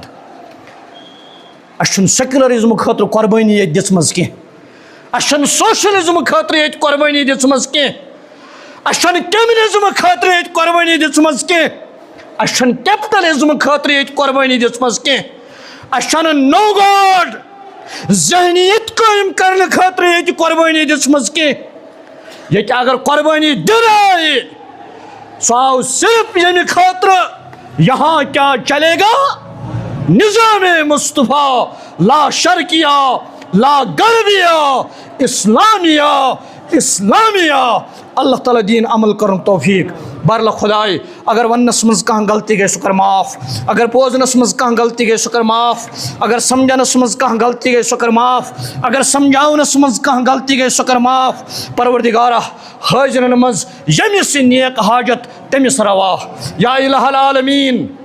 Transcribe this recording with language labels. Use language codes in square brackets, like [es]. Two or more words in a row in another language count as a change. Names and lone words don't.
[ks] اَسہِ چھُنہٕ سیکولرزم خٲطرٕ قۄربٲنی ییٚتہِ دِژمٕژ کینٛہہ، اَسہِ چھَنہٕ سوشلزم خٲطرٕ ییٚتہِ قۄربٲنی دِژمٕژ کینٛہہ، اَسہِ چھَنہٕ کمیونزم خٲطرٕ ییٚتہِ قۄربٲنی دِژمٕژ کینٛہہ، اَسہِ چھَنہٕ کیپٹلزم خٲطرٕ ییٚتہِ قۄربٲنی دِژمٕژ کینٛہہ، اَسہِ چھَنہٕ [en] no God [ks] ذہنیت قٲیِم کرنہٕ خٲطرٕ ییٚتہِ قۄربٲنی دِژمٕژ کینٛہہ۔ ییٚتہِ اگر قۄربٲنی دِنہٕ آیہِ سُہ آو صرف ییٚمہِ خٲطرٕ [ur] یہاں کیا چلے گا، [ks] نظام مصطفیٰ [ar] لا شرقیہ لا غربیہ، اسلامیہ اسلامیہ۔ [ks] اللہ تعالیٰ دین عمل کرن توفیق۔ بہرحال خدائے اگر وننس مز کانٛہہ غلطی گٔے سُہ کر معاف، اگر بوزنس مز کانٛہہ غلطی گٔے سُہ کر معاف، اگر سمجھنس مز کانٛہہ غلطی گٔے سُہ کر معاف، اگر سمجھاونس مز کانٛہہ غلطی گٔے سُہ کر معاف۔ پروردگارہ حاضرن مز ییٚمِس یہِ نیک حاجت تٔمِس روا [ar] یا الہ العالمین۔